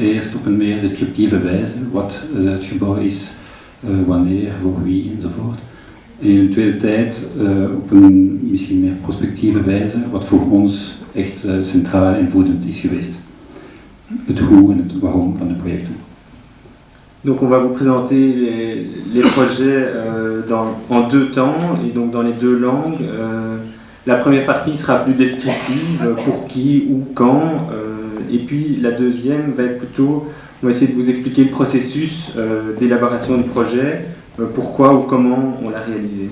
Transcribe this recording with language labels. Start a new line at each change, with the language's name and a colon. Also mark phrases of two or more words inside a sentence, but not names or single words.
Dutch: Eerst op een meer descriptieve wijze, wat het gebouw is, wanneer, voor wie enzovoort. En in de tweede tijd op een misschien meer prospectieve wijze, wat voor ons echt centraal en voedend is geweest. Het hoe en het waarom van de projecten.
French: Donc on va vous présenter les projets en 2 temps et donc dans les 2 langues. La première partie sera plus descriptive, pour qui, où, quand, et puis la deuxième va être plutôt, on va essayer de vous expliquer le processus d'élaboration du projet, pourquoi ou comment on l'a réalisé.